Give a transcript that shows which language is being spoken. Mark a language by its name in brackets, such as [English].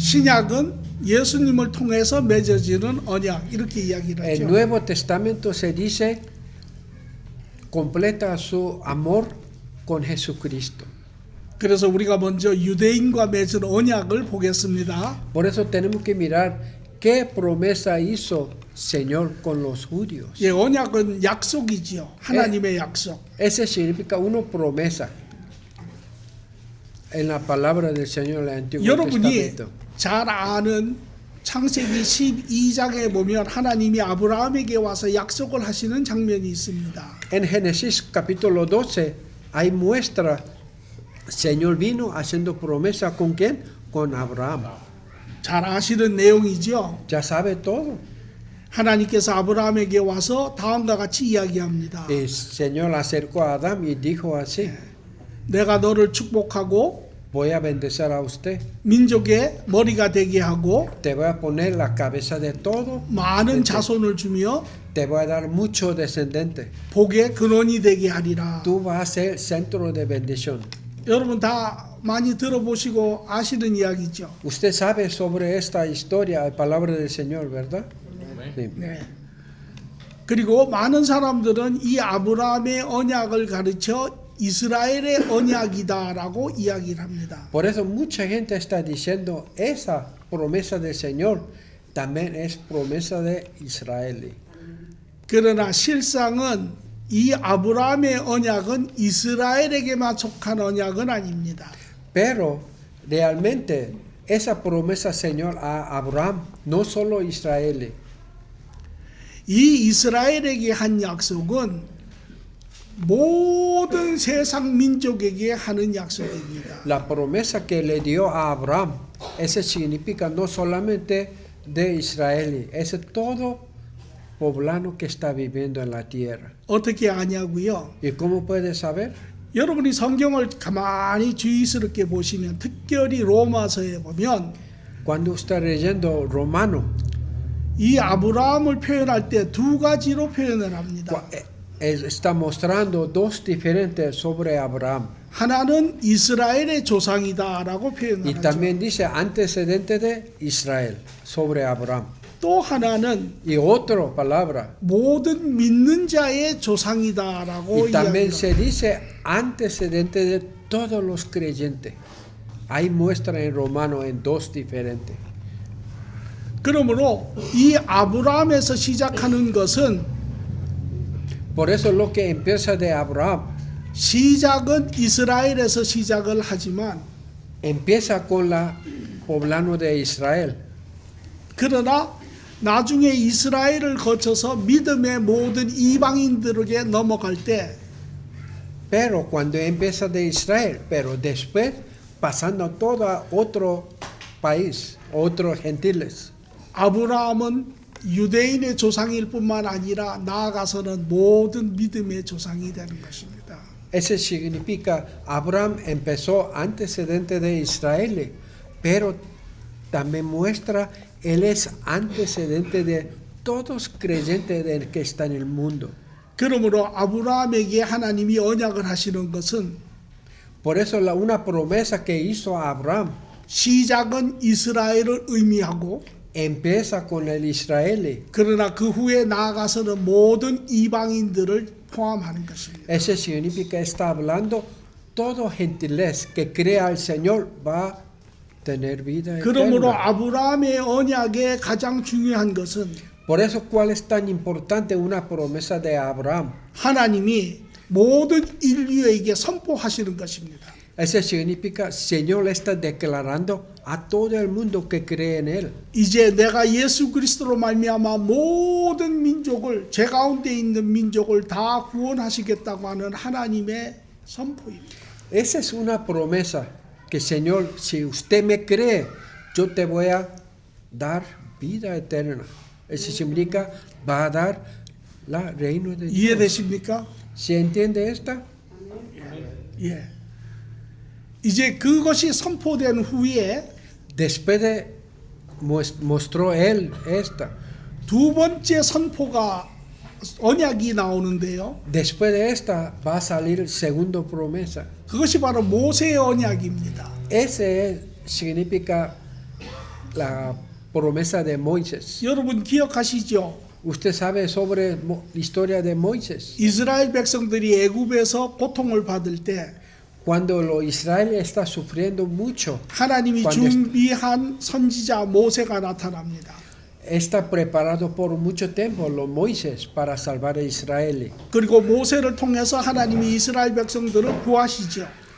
[Korean] 신약은 예수님을 통해서 맺어지는 언약 이렇게 이야기를 [Spanish] El [Korean] 하죠. [Spanish] Nuevo Testamento se dice completa su amor con Jesucristo. [Korean] 그래서 우리가 먼저 유대인과 맺은 언약을 보겠습니다. [Spanish] Por eso tenemos que mirar qué promesa hizo Señor con los judíos. [Korean] 예, 언약은 약속이지요. 하나님의 약속. [Spanish] Ese significa una promesa en la palabra del Señor en el Antiguo [Korean] 여러분이 [Spanish] Testamento. [Korean] 잘 아는 창세기 12장에 보면 하나님이 아브라함에게 와서 약속을 하시는 장면이 있습니다. [Spanish] En Génesis capítulo 12 hay muestra, Señor vino haciendo promesa con quién? Con Abraham. [Korean] 잘 아시는 내용이죠. [Spanish] Ya sabe todo. [Korean] 하나님께서 아브라함에게 와서 다음과 같이 이야기합니다. [Spanish] El Señor acercó a Adán y dijo así: [Korean] 내가 너를 축복하고 [Spanish] voy a bendecir a usted. [Korean] 민족의 머리가 되게 하고 [Spanish] Te voy a poner la cabeza de todo. [Korean] 많은 자손을 주며 [Spanish] Te voy a dar mucho descendiente. [Korean] 복의 근원이 되게 하리라. [Spanish] Tú vas a ser centro de bendición. [Korean] 여러분 다 많이 들어보시고 아시는 이야기죠. [Spanish] Usted sabe sobre esta historia, palabra del Señor, ¿verdad? Sí. [Korean] 네. 그리고 많은 사람들은 이 아브라함의 언약을 가르쳐 이스라엘의 언약이다라고 이야기를 합니다. [Spanish] Por eso mucha gente está diciendo esa promesa del Señor también es promesa de Israel. [Korean] 그러나 실상은 이 아브라함의 언약은 이스라엘에게만 속한 언약은 아닙니다. [Spanish] Pero realmente esa promesa Señor a Abraham no solo Israel. [Korean] 이 이스라엘에게 한 약속은 모든 세상 민족에게 하는 약속입니다. [Spanish] La promesa que le dio a Abraham, eso significa no solamente de Israel, es todo poblano que está viviendo en la tierra. [Korean] 어떻게 아냐고요? [Spanish] ¿Y cómo puede saber? [Korean] 여러분이 성경을 가만히 주의스럽게 보시면 특별히 로마서에 보면 [Spanish] Cuando usted leyendo Romano, [Korean] 이 아브라함을 표현할 때 두 가지로 표현을 합니다. [Spanish] está mostrando dos diferentes sobre Abraham. [Korean] 하나는 이스라엘의 조상이다라고 [Spanish] Y [Korean] 표현을 하죠. [Spanish] también dice antecedente de Israel sobre Abraham. [Korean] 또 하나는 [Spanish] Y otra palabra. [Korean] 모든 믿는 자의 조상이다라고 [Spanish] Y también [Korean] 이야기합니다. [Spanish] se dice antecedente de todos los creyentes. Ahí muestra en Romano en dos diferentes. [Korean] 그러므로 이 아브라함에서 시작하는 것은 [Spanish] Por eso lo que empieza de Abraham [Korean] 시작은 이스라엘에서 시작을 하지만 [Spanish] empieza con la poblano de Israel. [Korean] 그러나 나중에 이스라엘을 거쳐서 믿음의 모든 이방인들에게 넘어갈 때 [Spanish] Pero cuando empieza de Israel, pero después pasando a todo otro país, otros gentiles. [Korean] 아브라함은 유대인의 조상일 뿐만 아니라 나아가서는 모든 믿음의 조상이 되는 것입니다. [Spanish] Eso significa Abraham empezó antecedente de Israel, pero también muestra él es antecedente de todos creyentes que están en el mundo. [Korean] 그러므로 아브라함에게 하나님이 언약을 하시는 것은 [Spanish] Por eso una promesa que hizo a Abraham [Korean] 시작은 이스라엘을 의미하고 [Spanish] empieza con el Israel. [Korean] 그러나 그 후에 나아가서는 모든 이방인들을 포함하는 것입니다. [Spanish] Eso significa está hablando todo gentiles que crea al Señor va a tener vida [Korean] 그러므로 [Spanish] eterna. [Korean] 아브라함의 언약의 가장 중요한 것은 [Spanish] Por eso cuál es tan importante una promesa de Abraham. [Korean] 하나님이 모든 인류에게 선포하시는 것입니다. [Spanish] Eso significa Señor está declarando a todo el mundo que cree en él. [Korean] 이제 내가 예수 그리스도로 말미암아 모든 민족을 제 가운데 있는 민족을 다 구원하시겠다고 하는 하나님의 선포입니다. [Spanish] Esa es una promesa que Señor, si usted me cree, yo te voy a dar vida eterna. Eso significa va a dar la reino de Dios. [Korean] 이해되십니까? [Spanish] ¿Se entiende esta? [Korean] 예. 이제 그것이 선포된 후에 [Spanish] Después de mostró él esta. [Korean] 두 번째 선포가 언약이 나오는데요. [Spanish] Después de esta va a salir segundo promesa. [Korean] 그것이 바로 모세의 언약입니다. [Spanish] Ese significa la promesa de Moisés. [Korean] 여러분 기억하시죠? [Spanish] Usted sabe sobre la historia de Moisés. [Korean] 이스라엘 백성들이 애굽에서 고통을 받을 때 [Spanish] Cuando Israel está sufriendo mucho, [Korean] 하나님이 [Spanish] cuando [Korean] 준비한 선지자 모세가 나타납니다. [Spanish] está preparado por mucho tiempo los Moisés para salvar a Israel. [Korean] 그리고 모세를 통해서 하나님이 이스라엘 백성들을 구하시죠.